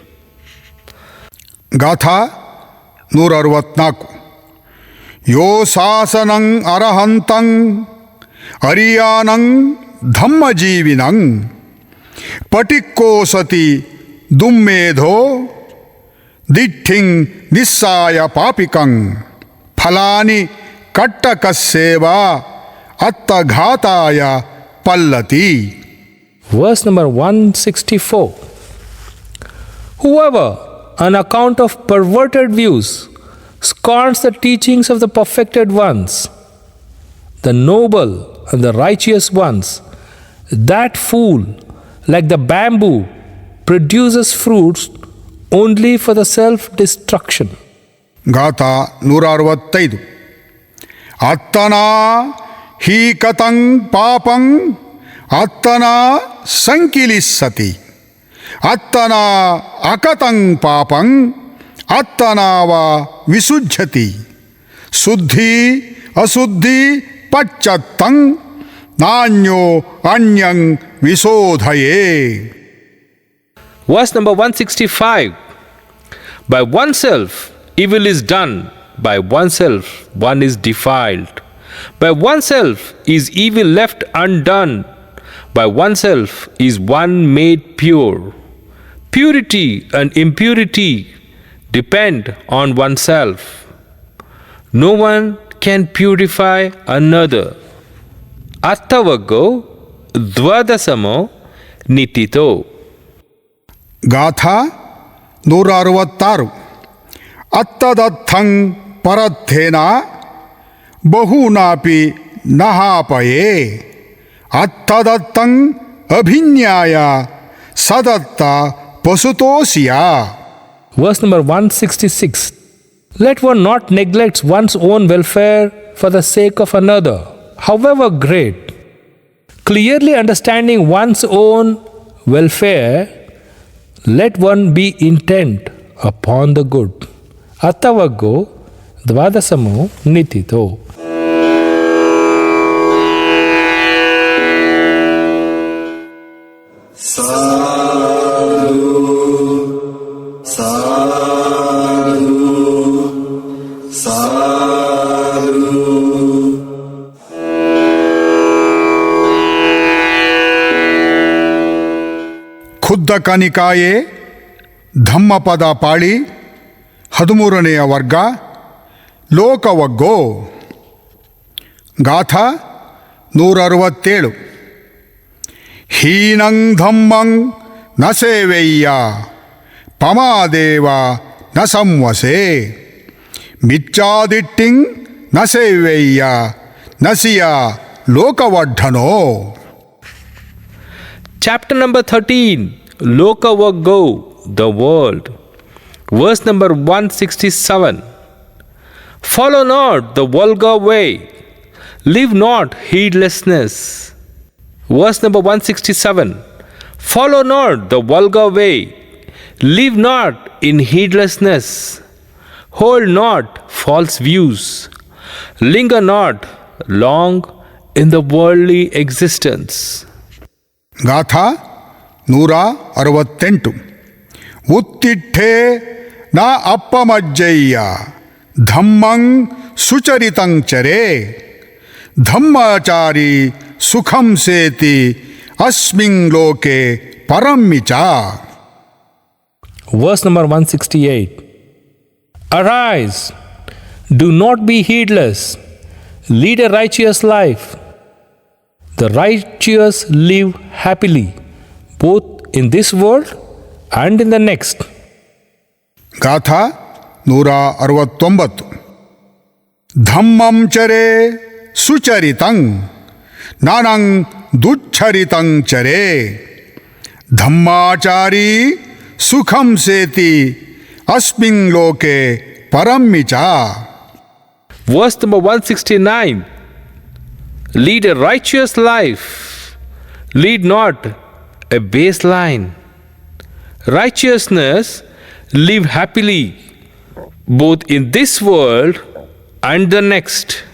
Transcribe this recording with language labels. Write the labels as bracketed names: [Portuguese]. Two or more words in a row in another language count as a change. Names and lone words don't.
[Pali] ಗಾಥಾ 164. ಯೋ ಶಾಸನಂ ಅರಹಂತಂ ಅರಿಯಾನಂ ಧಮ್ಮಜೀವಿನಂ ಪಟಿಕ್ಕೋಸತಿ ದುಮ್ಮೇಧೋ ದಿಠಿಂ ನಿಸ್ಸಾಯ ಪಾಪಿಕಂ ಫಲಾನಿ ಕಟ್ಟಕಸ್ಸೇವ ಅತ್ತಘಾತಾಯ ಪಲ್ಲತಿ. [English] Verse number 164. Whoever, on account of perverted views, scorns the teachings of the perfected ones, the noble and the righteous ones, that fool, like the bamboo, produces fruits only for the self-destruction. [Pali] ಗಾಥ 165. ಅತ್ತನಾ ಹೀಕತಂ ಪಾಪಂ ಅತ್ತನಾ ಸಂಕಿಲಿಸ್ಸತಿ ಅತ್ತನಾ ಅಕತಂ ಪಾಪಂ ಅತ್ತನಾವ ವಿಸುಜ್ಯತಿ ಶುದ್ಧಿ ಅಶುದ್ಧಿ ಪಚ್ಚತ್ತಂ ನಾಣ್ಯೋ ಅನ್ಯಂ ವಿಶೋಧಯೇ. [English] Verse number 165. By oneself, evil is done. By oneself, one is defiled. By oneself is evil left undone. By oneself is one made pure. Purity and impurity depend on oneself. No one can purify another. [Pali] Attavaggo dvadasamo nitito. ಗಾಥ 166. ಅತ್ತದರ್ಥಂ ಪರಥೇನ ಬಹುನಾಪಿ ನಹಾಪಯೇ ಅತ್ತದತ್ತಂ ಅಭಿನ್ಯಾಯ ಸದತ್ತ ಪಶುತೋಸಿಯ. [English] Verse number 166. Let one not neglect one's own welfare for the sake of another, however great. Clearly understanding one's own welfare, let one be intent upon the good. [Pali] Attavaggo dvadasamo nitito. Sadhu, sadhu, sadhu. ಖುದ್ದಕ ನಿಕಾಯೆ ಧಮ್ಮಪದ ಪಾಳಿ 13ನೇ ವರ್ಗ ಲೋಕವಗ್ಗೋ. ಗಾಥ 167. ಹೀನಂ ಧಮ್ಮಂ ನ ಸೇವೆಯ್ಯ ಪಮಾದೇವ ನ ಸಂವಸೆ ಮಿಚ್ಚಾದಿಟ್ಟಿಂ ನ ಸೇವೆಯ್ಯ ನಸಿಯ ಲೋಕವಡ್ಢನೋ. [English] Chapter number 13. Lokavaggo, the world. Verse number 167. Follow not the vulgar way. Live not heedlessness. Verse number 167. Follow not the vulgar way. Live not in heedlessness. Hold not false views. Linger not long in the worldly existence. [Pali] ಗಾಥ 168. ಉತ್ತಿಷ್ಠೆ ನ ಅಪ್ಪಮಜ್ಜಯ್ಯ ಧಮ್ಮಂ ಸುಚರಿತಂ ಚರೇ ಧಮ್ಮಾಚಾರಿ ಸುಖಂ ಸೇತಿ ಅಸ್ಮಿನ್ ಲೋಕೆ ಪರಮ್ಮಿಚ. [English] Verse number 168. Arise, do not be heedless, lead a righteous life. The righteous live happily, both in this world and in the next. [Pali] ಗಾಥ 169. ಧಮ್ಮಂ ಚರೇ ಸುಚರಿತಂ ನಾನಂ ದುಚ್ಛರಿತಂ ಚರೇ ಧಮ್ಮಾಚಾರಿ ಸುಖಂ ಸೇತಿ ಅಸ್ಮಿನ್ ಲೋಕೆ ಪರಮ್ಮಿಚ. [English] Verse number 169. Lead a righteous life. Lead not a base line. Righteousness, live happily, both in this world and the next.